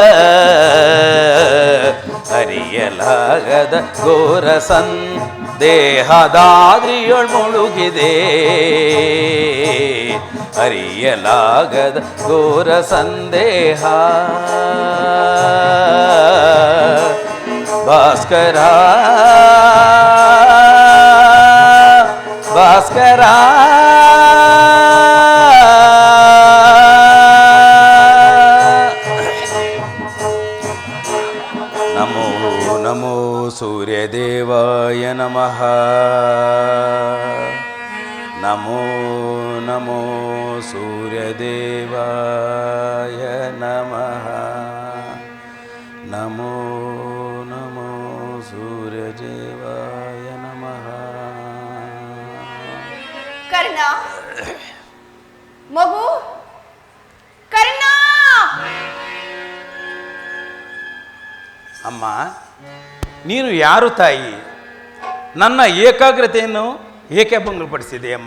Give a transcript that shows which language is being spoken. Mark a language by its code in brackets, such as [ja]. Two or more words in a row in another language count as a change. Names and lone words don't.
[kn] ಹರಿಯಲಾಗದ ಘೋರ ಸಂದೇಹದಾದ್ರಿಯೊಳ್ ಮುಳುಗಿದೆ, ಹರಿಯಲಾಗದ ಘೋರ ಸಂದೇಹ. [sa] ಭಾಸ್ಕರ ಭಾಸ್ಕರ ನಮೋ ನಮೋ ಸೂರ್ಯದೇವಾಯ ನಮಃ, ನಮೋ ನಮೋ ಸೂರ್ಯದೇವಾಯ ನಮಃ, ನಮೋ ನಮೋ ಸೂರ್ಯದೇವಾಯ ನಮಃ. [kn] ಕರ್ಣ ಮಗು, ಕರ್ಣ. ಅಮ್ಮ, ನೀನು ಯಾರು ತಾಯಿ? ನನ್ನ ಏಕಾಗ್ರತೆಯನ್ನು ಏಕೆ ಭಂಗಪಡಿಸಿದೆಯಮ್ಮ?